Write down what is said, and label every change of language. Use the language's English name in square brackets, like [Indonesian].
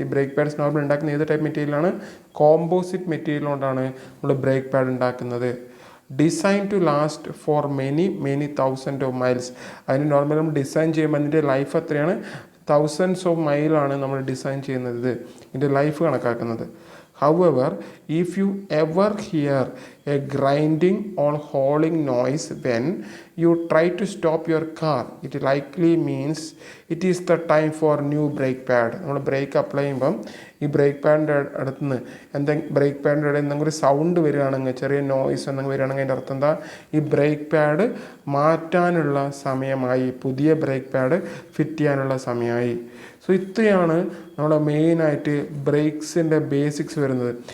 [Malayalam] ഈ break pads normal ഉണ്ടാക്കുന്ന ഏത് ടൈപ്പ് മെറ്റീരിയലാണ്, കോമ്പോസിറ്റ് മെറ്റീരിയൽ കൊണ്ടാണ് നമ്മൾ ബ്രേക്ക് പാഡ് ഉണ്ടാക്കുന്നത്. [English] Design to last for many thousand of miles. [Malayalam] അതിന് നോർമലി നമ്മൾ ഡിസൈൻ ചെയ്യുമ്പോൾ അതിൻ്റെ ലൈഫ് എത്രയാണ്, തൗസൻഡ്സ് ഓഫ് മൈലാണ് നമ്മൾ ഡിസൈൻ ചെയ്യുന്നത്, ഇതിൻ്റെ ലൈഫ് കണക്കാക്കുന്നത്. [English] However, if you ever hear a grinding or howling noise when you try to stop your car, it likely means it is the time for new brake pad. [Malayalam] നമ്മൾ break apply ചെയ്യുമ്പം ഈ break പാഡിൻ്റെ അടുത്തുനിന്ന് break പാഡിൻ്റെ ഇടയിൽ എന്തെങ്കിലും ഒരു sound വരികയാണെങ്കിൽ, ചെറിയ noise എന്തെങ്കിലും വരികയാണെങ്കിൽ അതിൻ്റെ അർത്ഥം എന്താ, ഈ ബ്രേക്ക് പാഡ് മാറ്റാനുള്ള സമയമായി, പുതിയ ബ്രേക്ക് പാഡ് ഫിറ്റ് ചെയ്യാനുള്ള സമയമായി. സോ ഇത്രയാണ് നമ്മുടെ മെയിനായിട്ട് ബ്രേക്സിൻ്റെ ബേസിക്സ് വരുന്നത്.